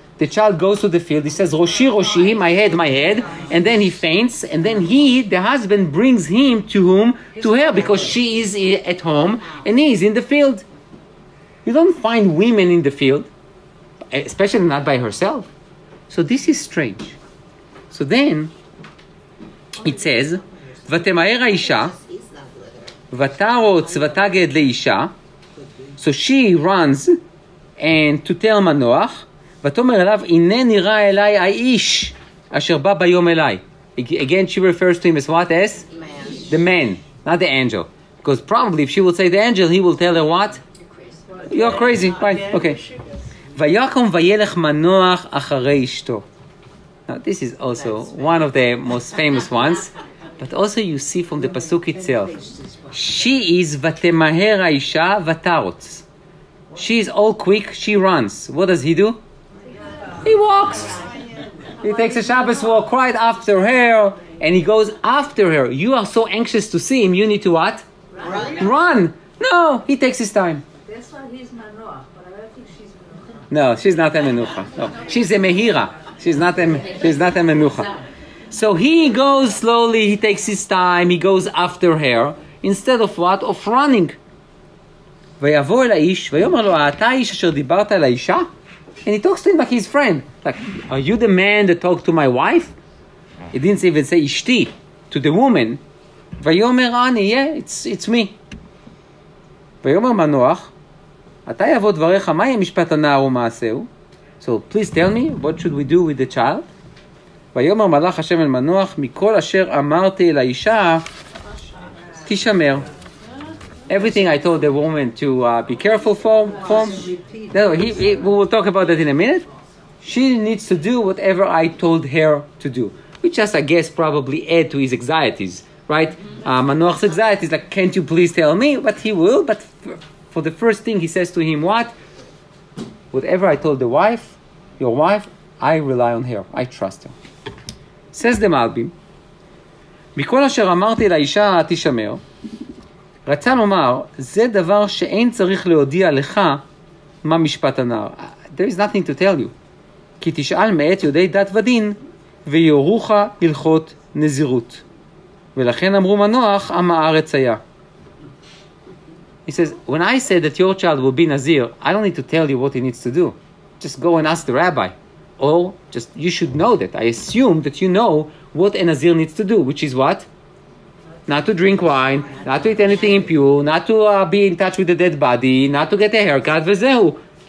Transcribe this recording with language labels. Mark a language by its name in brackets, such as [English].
[English] The child goes to the field. He says, Roshi, Roshi, my head. And then he faints. And then the husband, brings him to whom? To her, because she is at home and he is in the field. You don't find women in the field, especially not by herself. So this is strange. So then it says, [Hebrew] ותמהר האישה, ותרוץ ותגד לאישה. [English] So she runs and to tell [Hebrew] מנוח, ותאמר אליו, הנה נראה אליי האיש אשר בא ביום אליי. [English] Again, she refers to him as what? As? The man, not the angel. Because probably if she will say the angel, he will tell her what? You're crazy. Right, okay. [Hebrew] ויקום וילך מנוח אחרי אשתו. [English] Now this is also one of the most famous ones, but also you see from the pasuk itself, she is [Hebrew] ותמהר האישה ותרוץ. [English] She is all quick, she runs. What does he do? He walks. He takes a Shabbos walk right after her, and he goes after her. You are so anxious to see him, you need to what? Run. No, he takes his time. That's why he's Manoach, but I don't think she's Menucha. No, she's not a menucha. No, she's a mehira. She's not a menucha. So he goes slowly, he takes his time, he goes after her, instead of what? Of running. [Hebrew] ויבוא אל האיש, ויאמר לו, אתה האיש אשר דיברת אל האישה? [English] And he talks to him like his friend. Like, are you the man that talked to my wife? He didn't even say ishti to the woman. [Hebrew] ויאמר אני, [English] yeah, it's me. [Hebrew] ויאמר מנוח, אתה יבוא דבריך, מה יהיה משפט הנער ומעשהו? [English] So please tell me, what should we do with the child? [Hebrew] ויאמר מלאך השם אל מנוח, מכל אשר אמרתי אל האישה, תשמר. [English] Everything I told the woman to be careful for. No, we will talk about that in a minute. She needs to do whatever I told her to do. Which just, I guess, probably add to his anxieties, right? Manoach's anxieties, like, can't you please tell me? But he will. But for the first thing, he says to him, what? Whatever I told your wife, I rely on her. I trust her. Says the Malbim, [Hebrew] מכל אשר אמרתי לאישה תשמר, רצה לומר, זה דבר שאין צריך להודיע לך מה משפט הנער. [English] There is nothing to tell you. [Hebrew] כי תשאל מאת יודעי דת ודין, ויורוך הלכות נזירות. ולכן אמרו מנוח, עם הארץ היה. [English] He says, when I said that your child will be Nazir, I don't need to tell you what he needs to do. Just go and ask the rabbi. Or just, you should know that. I assume that you know what a Nazir needs to do, which is what? Not to drink wine, not to eat anything impure, not to be in touch with the dead body, not to get a haircut, v'zehu.